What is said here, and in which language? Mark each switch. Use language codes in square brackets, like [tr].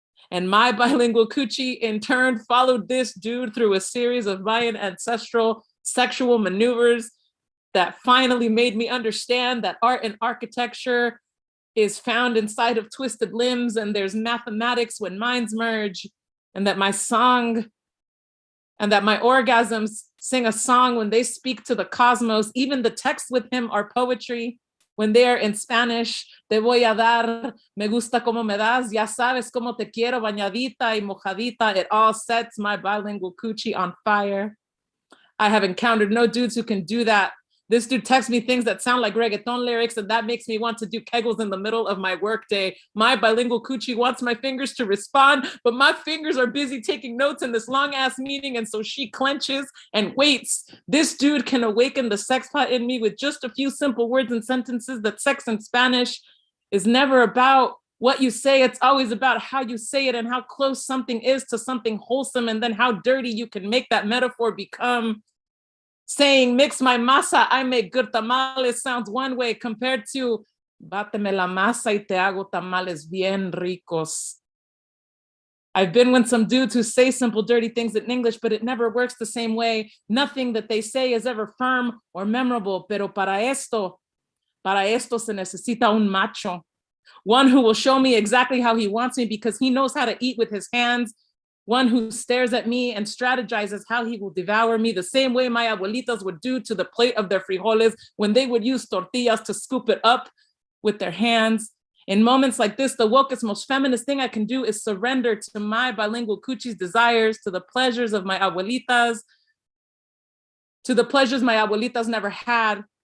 [en] And my bilingual coochie, in turn, followed this dude through a series of Mayan ancestral sexual maneuvers that finally made me understand that art and architecture is found inside of twisted limbs, and there's mathematics when minds merge, and that my song and that my orgasms sing a song when they speak to the cosmos. Even the texts with him are poetry. When they are in Spanish, [es] te voy a dar, me gusta como me das, ya sabes como te quiero, bañadita y mojadita. [en] It all sets my bilingual coochie on fire. I have encountered no dudes who can do that. This dude texts me things that sound like reggaeton lyrics, and that makes me want to do kegels in the middle of my workday. My bilingual coochie wants my fingers to respond, but my fingers are busy taking notes in this long ass meeting, and so she clenches and waits. This dude can awaken the sex pot in me with just a few simple words and sentences. That sex in Spanish is never about what you say, it's always about how you say it and how close something is to something wholesome, and then how dirty you can make that metaphor become. Saying mix my masa, I make good tamales sounds one way compared to [es] báteme la masa y te hago tamales bien ricos. [en] I've been with some dudes who say simple, dirty things in English, but it never works the same way. Nothing that they say is ever firm or memorable. [es] Pero para esto se necesita un macho. [en] One who will show me exactly how he wants me because he knows how to eat with his hands. One who stares at me and strategizes how he will devour me the same way my abuelitas would do to the plate of their frijoles when they would use tortillas to scoop it up with their hands. In moments like this, the wokest, most feminist thing I can do is surrender to my bilingual coochie's desires, to the pleasures of my abuelitas, to the pleasures my abuelitas never had.